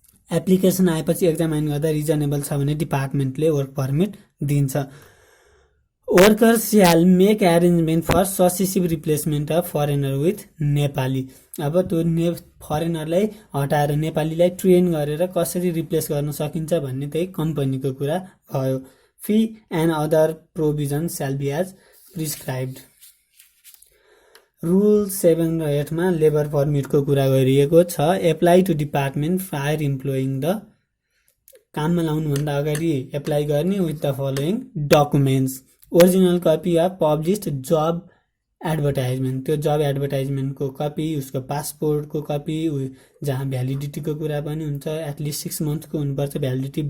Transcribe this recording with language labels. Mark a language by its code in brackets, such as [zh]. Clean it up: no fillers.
[ne] Application आएपछि examine गर्दा reasonable छ भने डिपार्टमेन्टले वर्क पर्मिट दिन्छ। [en] Worker shall make arrangement for successive replacement of foreigner with Nepali. [ne] अब त्यो फरेनरलाई हटाएर नेपालीलाई ट्रेन गरेर कसरी रिप्लेस गर्न सकिन्छ भन्ने त्यही कम्पनीको कुरा भयो। [en] Fee and other provision shall be as prescribed. [ne] रुल 7 र 8 मा लेबर पर्मिटको कुरा गरिएको छ। [en] apply to department prior employing the, [ne] काममा लाउनुभन्दा अगाडि एप्लाई गर्ने [en] With the following documents. Original copy of published job advertisement, [ne] त्यो जब एडभर्टाइजमेन्टको कपी, उसको पासपोर्टको कपी जहाँ भ्यालिडिटीको कुरा पनि हुन्छ, एटलिस्ट 6 मन्थको हुनुपर्छ भ्यालिडिटी।